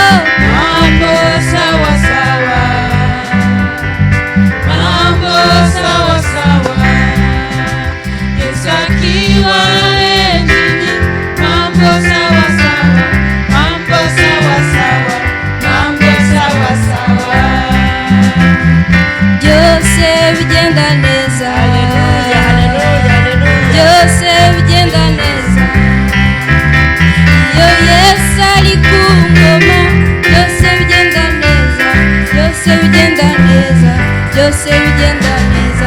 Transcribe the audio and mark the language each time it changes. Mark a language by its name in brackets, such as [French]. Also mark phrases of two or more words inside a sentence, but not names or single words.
[Swahili] Mambo sawa sawa Mambo sawa sawa Yesu akiwa enjini Mambo sawa sawa Mambo sawa sawa Mambo sawa sawa [Kinyarwanda] byose bigenda neza. Haleluya haleluya haleluya Byose bigenda neza. Iyo Yesu ari ku ngoma, byose bigenda neza. Byose bigenda neza. Byose bigenda neza.